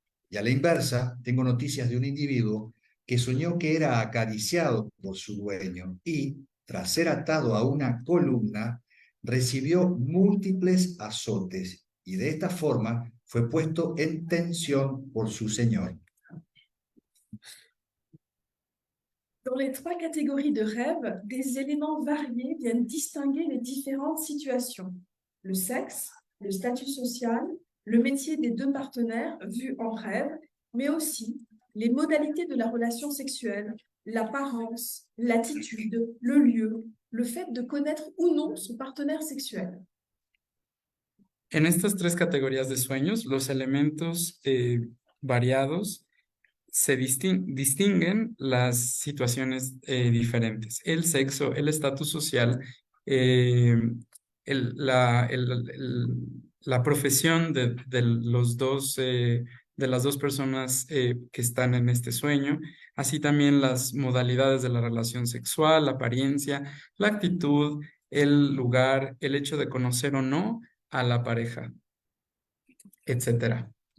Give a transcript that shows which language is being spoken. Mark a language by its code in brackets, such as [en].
[es] Y a la inversa, tengo noticias de un individuo que soñó que era acariciado por su dueño y, tras ser atado a una columna, recibió múltiples azotes y de esta forma fue puesto en tensión por su Señor. [fr] Dans les trois catégories de rêves, des éléments variés viennent distinguer les différentes situations. Le sexe, le statut social, le métier des deux partenaires vus en rêve, mais aussi les modalités de la relation sexuelle, l'apparence, l'attitude, le lieu, le fait de connaître ou non son partenaire sexuel. [es] En estas tres categorías de sueños, los elementos variados se distinguen las situaciones diferentes. El sexo, el estatus social, la profesión de los dos, de las dos personas que están en este sueño, así también las modalidades de la relación sexual, la apariencia, la actitud, el lugar, el hecho de conocer o no a la pareja, etcétera.